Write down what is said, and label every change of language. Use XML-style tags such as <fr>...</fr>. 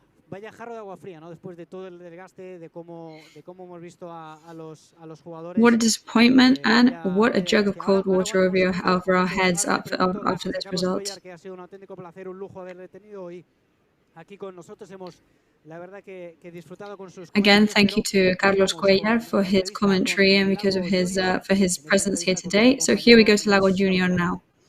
<es>Vaya jarro de agua fría, ¿no? Después de todo el desgaste, de cómo hemos visto a los jugadores.</es> <en>What a disappointment, and what a jug of cold water over our heads after this result.</en> <es>Que ha sido un auténtico placer, un lujo haberle tenido hoy aquí con nosotros. Hemos, la verdad, que disfrutado con sus.</es> <en>Again, thank you to Carlos Cuellar for his commentary and because of his for his presence here today. So here we go to Lago Junior now.</en>